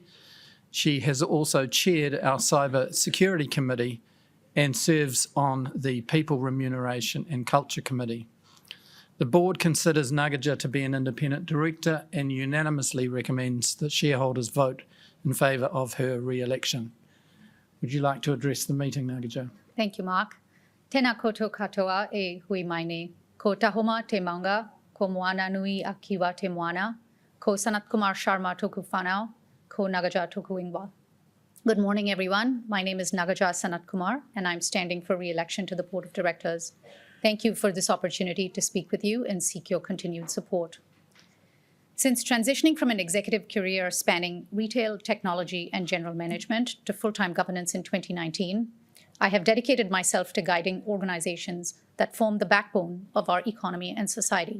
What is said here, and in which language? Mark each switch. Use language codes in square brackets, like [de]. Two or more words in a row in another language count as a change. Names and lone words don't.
[en] She has also chaired our Cyber Security Committee and serves on the People Remuneration and Culture Committee. The board considers Nagaja to be an independent director and unanimously recommends that shareholders vote in favour of her re-election. Would you like to address the meeting, Nagaja? Thank you, Mark. [mi] Tēnā koutou katoa e hui mai nei. Ko tahoma te maunga, ko moana nui a kiwa te moana, ko Sanatkumar Sharma toku whanau, ko Nagaja toku ingoa. [en] Good morning, everyone. My name is Nagaja Sanatkumar, and I'm standing for re-election to the Board of Directors. Thank you for this opportunity to speak with you and seek your continued support. Since transitioning from an executive career spanning retail, technology, and general management to full-time governance in 2019, I have dedicated myself to guiding organizations that form the backbone of our economy and society.